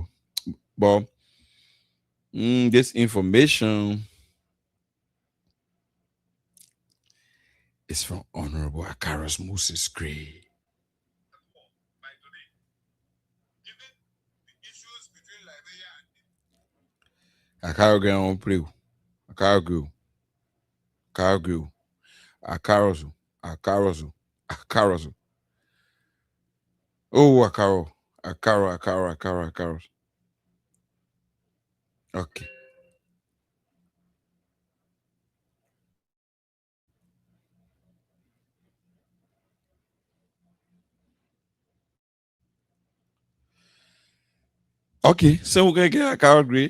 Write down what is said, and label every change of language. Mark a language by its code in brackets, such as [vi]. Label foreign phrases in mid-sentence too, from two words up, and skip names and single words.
[en] But this information is from Honorable Akaros Moses Gray. Akaro Gray on play. Akaro Gray. Akaro Gray. Akarosu. Akarosu. Akarosu. Oh, Akaro. Akaro. Okay. Okay, so we're gonna get Akaro Gray.